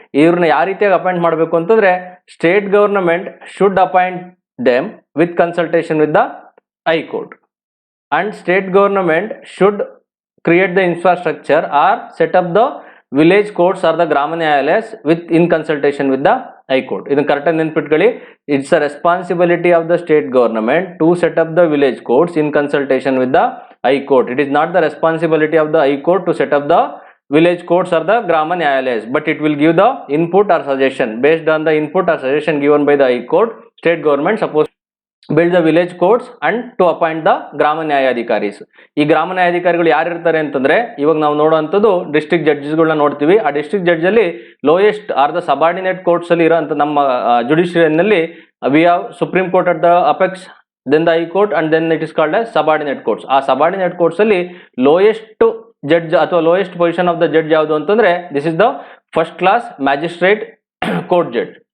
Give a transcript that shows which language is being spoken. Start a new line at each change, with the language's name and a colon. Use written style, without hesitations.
English: ಇವ್ರನ್ನ ಯಾವ ರೀತಿಯಾಗಿ ಅಪಾಯಿಂಟ್ ಮಾಡಬೇಕು ಅಂತಂದ್ರೆ state government should appoint them with consultation with the high court and state government should create the infrastructure or set up the village courts or the grama nyayalayas with in consultation with the high court. ಇದನ್ನ correct ಆಗಿ ನೆನ್ಪಿಟ್ಕೊಳ್ಳಿ. It's a responsibility of the state government to set up the village courts in consultation with the high court. It is not the responsibility of the high court to set up the village courts or the grama nyayalayas, but it will give the input or suggestion. Based on the input or suggestion given by the high court, state government supposed build the village courts and to appoint the grama nyayadhikaris.
Kannada: ಈ ಗ್ರಾಮ ನ್ಯಾಯಾಧಿಕಾರಿಗಳು ಯಾರು ಇರ್ತಾರೆ ಅಂತಂದ್ರೆ ಇವಾಗ ನಾವು ನೋಡುವಂಥದ್ದು district ಜಡ್ಜಸ್ಗಳನ್ನ ನೋಡ್ತೀವಿ.
English: ಆ district judge ಅಲ್ಲಿ lowest are the subordinate courts ಅಲ್ಲಿ ಇರೋಂಥ ನಮ್ಮ ಜುಡಿಷಿಯರಿನಲ್ಲಿ we have supreme court at the apex, then the high court and then it is called as subordinate courts. ಆ subordinate courts ಅಲ್ಲಿ lowest judge ಅಥವಾ lowest position of the judge ಯಾವುದು ಅಂತಂದ್ರೆ this is the first class magistrate court judge.